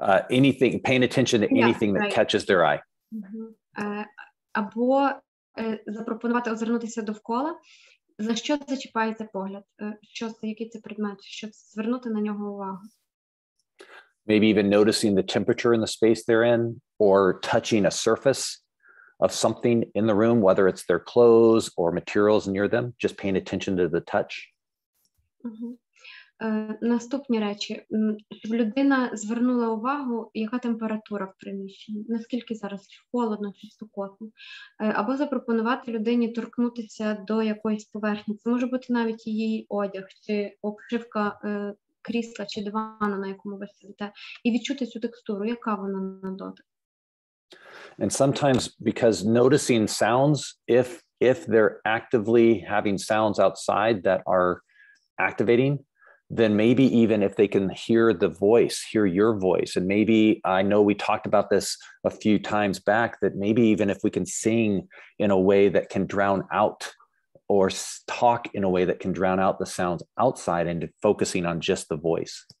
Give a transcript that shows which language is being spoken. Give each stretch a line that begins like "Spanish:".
English: Anything, paying attention to anything that catches their eye.
Ukrainian: Або запропонувати озирнутися довкола, за що зачіпається погляд, який це предмет, щоб звернути на нього увагу.
English: Maybe even noticing the temperature in the space they're in, or touching a surface of something in the room, whether it's their clothes or materials near them, just paying attention to the touch.
Ukrainian: Наступні речі. Щоб людина звернула увагу, яка температура в приміщенні, наскільки зараз холодно чи спекотно. Або запропонувати людині торкнутися до якоїсь поверхні. Це може бути навіть її одяг, чи обшивка крісла, чи дивану, на якому ви сидите. І відчути цю текстуру, яка вона на дотик.
English: And sometimes because noticing sounds, if they're actively having sounds outside that are activating, then maybe even if they can hear your voice, and maybe I know we talked about this a few times back, that maybe even if we can sing in a way that can drown out, or talk in a way that can drown out the sounds outside, and focusing on just the voice.